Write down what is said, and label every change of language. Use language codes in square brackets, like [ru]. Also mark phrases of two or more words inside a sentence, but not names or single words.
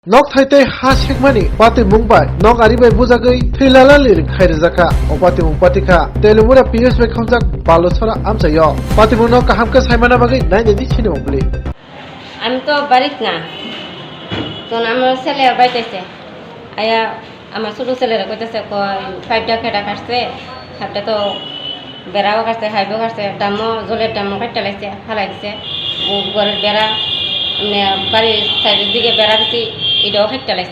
[trp] Nokthai hasikmani pati mungbai nok aribai bujagai thilala lirik khairjaka opati mungpatika telumura PS bai khamjak balosara amsayo pati mungno kahamka saimana bagai nainedi chine mongli [bn] আমি তো বাড়িত না তখন আমার ছেলে বাইতেছে আয়া আমার ছোট ছেলেরা কইতেছে কয় 5টা কেটা কাটছে 7টা তো বেড়াও কাটছে হাইবো কাটছে ডামো জলের ডামো কাটতে লাগছে ফালাই দিছে ঘরের বেড়া মানে বাড়ির সাইডের দিকে বেড়া দিছি এটাও কাটতে লাগছে